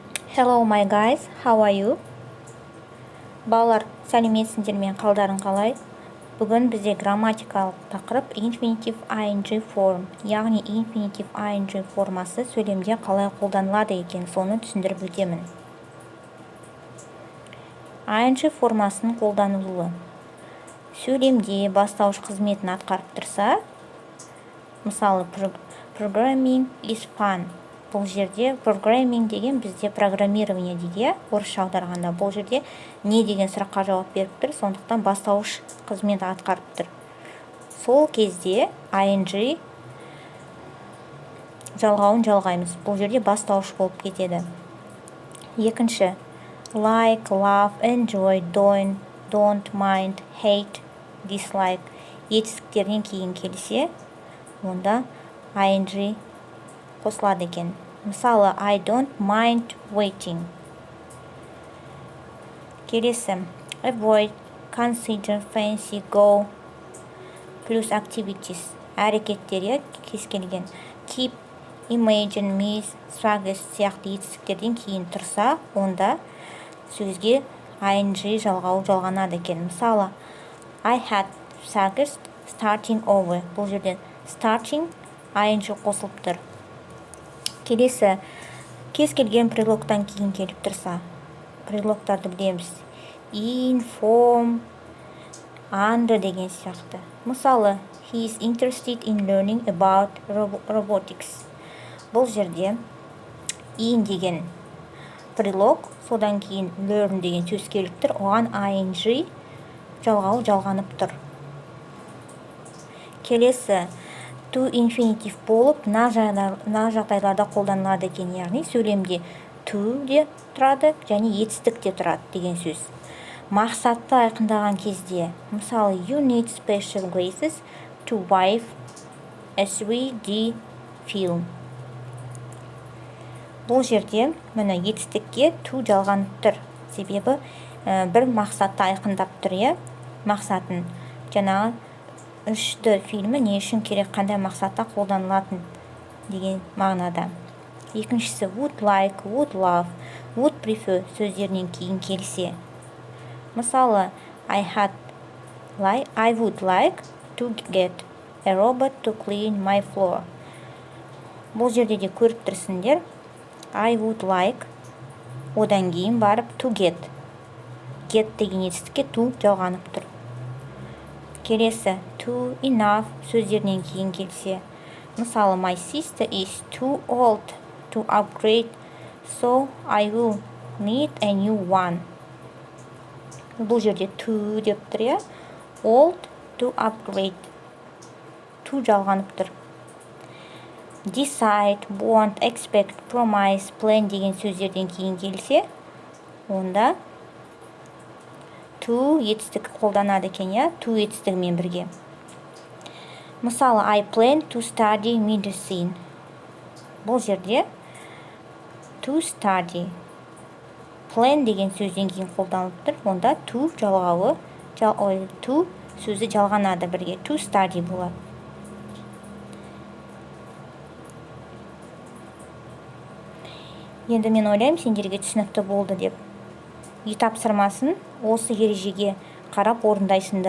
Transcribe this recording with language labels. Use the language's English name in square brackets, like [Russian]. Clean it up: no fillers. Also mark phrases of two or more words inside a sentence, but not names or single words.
[English] Hello my guys, how are you? [Kazakh] Балалар, сәлеметсіңдер ме, қалдарың қалай? Бүгін бізде грамматикалық тақырып [English] infinitive ing form, [Kazakh] яғни [English] infinitive ing [Kazakh] формасы сөйлемде қалай қолданылады екен, соны түсіндіріп өтемін. Ing формасының қолданылуы. Сөйлемде бастауыш қызметін атқарып тұрса, мысалы, [English] programming is fun. [Kazakh] Бұл жерде programming деген бізде программирование дейді, орысша аударғанда. Бұл жерде не деген сұраққа жауап беріп тұр, сондықтан бастауыш қызмет атқарып тұр. Сол кезде ing жалғауын жалғаймыз. Бұл жерде бастауыш болып кетеді. Екінші, [English] like, love, enjoy, don't mind, hate, dislike [Kazakh] етістіктерден кейін келсе, онда ing қосылады екен. Мысалы, [English] I don't mind waiting. Келесі, avoid, consider, fancy, go, плюс activities. [Kazakh] Әрекеттер кез келген. [English] Keep, imagine, miss, suggest [Kazakh] сияқты етістіктерден кейін тұрса, онда сөзге ing жалғауы жалғанады екен. Мысалы, [English] I had suggest starting over. [Kazakh] Бұл жерден [English] starting ing [Kazakh] қосылып тұр. Келесі, кез келген предлогтан кейін келіп тұрса, предлогтарды білеміз. [English] In, from, under [Kazakh] деген сияқты. Мысалы, [English] he is interested in learning about robotics. [Kazakh] Бұл жерде in деген предлог, содан кейін learn деген сөз келіп тұр, оған ing жалғауы жалғанып тұр. Келесі, [English] to infinitive [Kazakh] болып, на жағдайларда қолданылады екен, яғни сөйлемде to де тұрады, және етістік те тұрады деген сөз. Мақсатты айқындаған кезде, мысалы, [English] you need special glasses to watch a 3D film. [Kazakh] Бұл жерде міне етістікке to жалғанып тұр. Себебі бір мақсатты айқындап тұр, мақсатын. Жаңағы 3D фильмі не үшін керек, қандай мақсатта қолданылатын деген мағынада. Екіншісі, [English] would like, would love, would prefer [Kazakh] сөздерінен кейін келсе. Мысалы, [English] I would like to get a robot to clean my floor. [Kazakh] Бұл жерде де көріп тұрсыңдар, [English] I would like, [Kazakh] одан кейін барып [English] to get. [Kazakh] Get деген етістікке to жалғанып тұр. Келесі, [English] too enough [Kazakh] сөздерінен кейін келсе. Мысалы, [English] my sister is too old to upgrade, so I will need a new one. [Kazakh] Бұл жерде too деп тұр, [English] old to upgrade. [Kazakh] To жалғанып тұр. [English] Decide, want, expect, promise, plan [Kazakh] деген сөздерден кейін келсе, онда to етістік қолданады екен, to етістігімен бірге. Мысалы, [English] I plan to study medicine. [Kazakh] Бұл жерде [English] to study. [Kazakh] Plan деген сөзден кейін қолданылып тұр, онда to жалғауы, to сөзі жалғанады бірге, [English] to study [Kazakh] болады. Енді мен ойлаймын, сендерге түсінікті болды деп. Үй тапсырмасын осы ережеге қарап орындайсыңдар.